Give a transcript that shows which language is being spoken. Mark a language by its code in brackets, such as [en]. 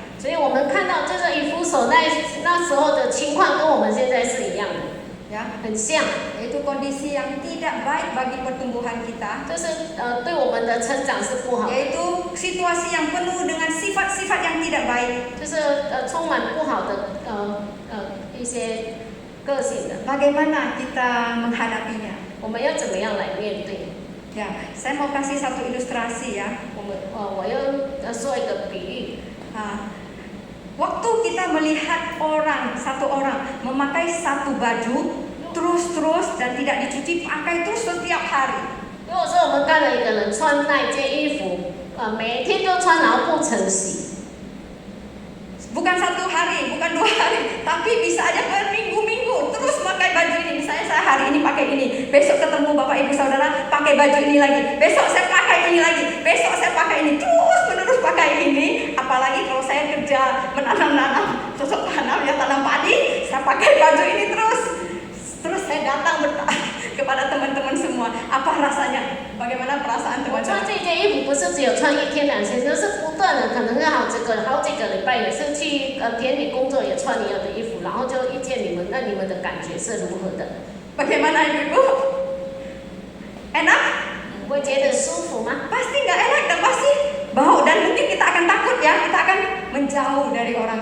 [zh] 所以我们看到就是以弗所那时候的情况跟我们现在是一样的， [id] Ya, [zh] 很像， [id] yaitu kondisi yang tidak baik bagi pertumbuhan kita, [zh] 就是对我们的成长是不好的， [id] yaitu situasi yang penuh dengan sifat-sifat yang tidak baik. [zh] 就是充满不好的一些个性的。 [id] Bagaimana kita menghadapinya? [zh] 我们要怎么样来面对？ [id] Ya, saya mau kasih satu ilustrasi ya. [zh] 我要说一个比喻。 [id] Waktu kita melihat satu orang memakai satu baju terus dan tidak dicuci, pakai terus setiap hari. [zh] 如果说我们看了一个人穿那一件衣服，每天都穿，然后不晨洗， [id] Bukan 1 hari, bukan 2 hari, tapi bisa aja berminggu-minggu terus pakai baju ini. Misalnya saya hari ini pakai ini, besok ketemu bapak ibu saudara pakai baju ini lagi, besok saya pakai ini lagi, besok saya pakai ini, terus menerus pakai ini. Apalagi kalau saya kerja menanam cocok tanam ya, tanam padi, saya pakai baju ini terus saya datang kepada teman-teman semua. Apa rasanya? Bagaimana perasaan [zh] 我穿 [id] teman-teman? [zh] 这件衣服不是只有穿1天2天，就是不断的，可能是好几个礼拜，也是去田里工作也穿一样的衣服，然后就遇见你们，那你们的感觉是如何的？ [id] Bagaimana ibu-ibu? Enak? [zh] 会觉得舒服吗？ [id] Pasti nggak enak dan pasti bau dan mungkin kita akan takut ya, kita akan menjauh dari orang